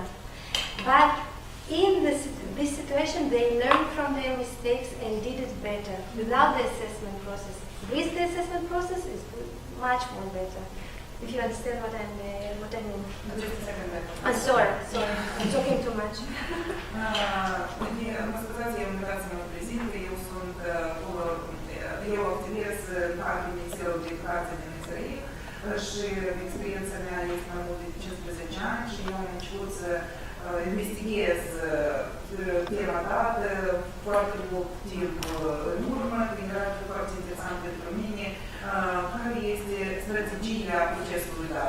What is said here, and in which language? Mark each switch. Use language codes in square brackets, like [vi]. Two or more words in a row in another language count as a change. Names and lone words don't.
[en] But in this situation, they learned from their mistakes and did it better without the assessment process. With the assessment process, it's much more better. If you understand what I mean. Just a second. I'm sorry, I'm talking too much. [ro] Mă scuzați, eu îmi dați să mă prezint, eu activez în cadrul Ministerului de Educație din Israel, și experiența mea este mai mult de 15 ani și eu am început să investighez tema dată foarte mult timp în urmă, din care foarte interesant pentru mine, care este strategia procesului dat.